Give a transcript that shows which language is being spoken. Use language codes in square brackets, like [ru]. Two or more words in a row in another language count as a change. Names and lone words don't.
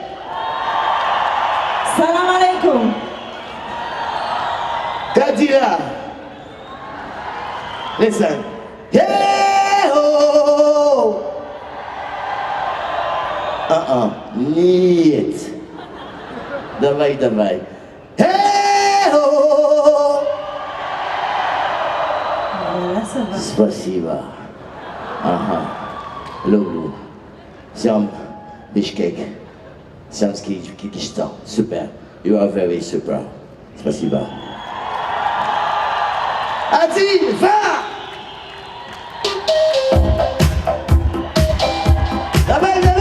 [ar] Salam alaikum! Kadira! [en] Listen. [ru] Hey-ho! Нет. Давай. Hey-ho! Спасибо. Люблю. Всем Бишкек. Самский Киргизстан. [en] Super. You are very super. [ru] Спасибо. Один, два! Давай!